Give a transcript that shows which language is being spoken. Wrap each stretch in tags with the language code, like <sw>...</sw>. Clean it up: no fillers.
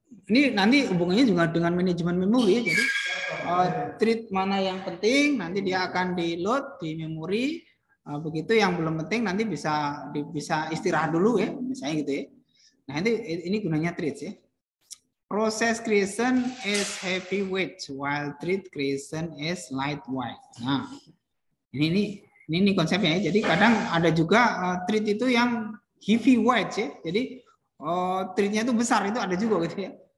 <id>Ini nanti hubungannya juga dengan manajemen memori. Jadi thread mana yang penting nanti dia akan di load di memori. Begitu yang belum penting nanti bisa istirahat dulu ya, misalnya gitu ya. Nah ini gunanya threads ya.</id> <en>Process creation is heavyweight while thread creation is lightweight.</en> <id>Nah ini konsepnya ya. Jadi kadang ada juga thread itu yang heavyweight ya. Jadi threadnya itu besar, itu ada juga gitu ya.</id>